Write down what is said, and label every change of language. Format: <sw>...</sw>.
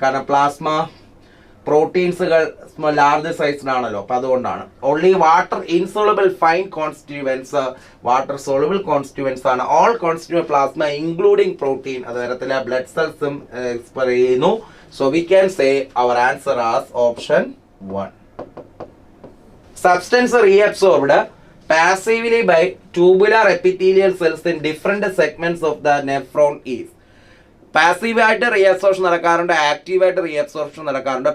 <ml>കാരണം plasma പ്രോട്ടീൻസുകൾ large സൈസിലാണല്ലോ, അപ്പൊ അതുകൊണ്ടാണ്.</ml> <en>Only water insoluble fine constituents, water soluble constituents ആണ് all constituent plasma including protein.</en> <ml>അത് തരത്തിലെ ബ്ലഡ് സെൽസും എക്സ്പയർ ചെയ്യുന്നു.</ml> <en>So we can say our answer as option 1. Substance reabsorbed passively by tubular epithelial cells in different segments of the nephron is.</en> <ml>പാസീവായിട്ട് reabsorption നടക്കാറുണ്ട്, ആക്റ്റീവായിട്ട് reabsorption നടക്കാറുണ്ട്.</ml>